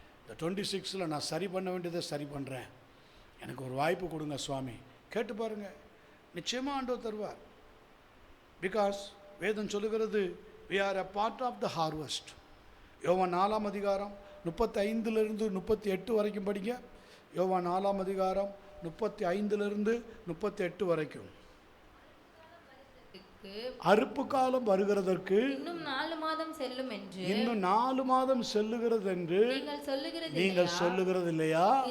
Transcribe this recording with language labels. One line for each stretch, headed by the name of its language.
Tamil: இந்த 26 நான் சரி பண்ண வேண்டியதை சரி பண்ணுறேன், எனக்கு ஒரு வாய்ப்பு கொடுங்க சுவாமி. கேட்டு பாருங்கள், நிச்சயமாக ஆண்டவர் தருவார். பிகாஸ் வேதம் சொல்லுகிறது,
English: we are a part of the harvest.
Tamil: யோவான் 4ஆம் அதிகாரம் 35லிருந்து 38 வரைக்கும் படிங்க. யோவான் 4ஆம் அதிகாரம் 35லிருந்து 38 வரைக்கும். அறுப்பு காலம் வருகிறதற்கு இன்னும் 4 மாதம் செல்லும் என்று இன்னும் 4 மாதம் செல்லுகிறது என்று நீங்கள் சொல்லுகிறது இல்லையா?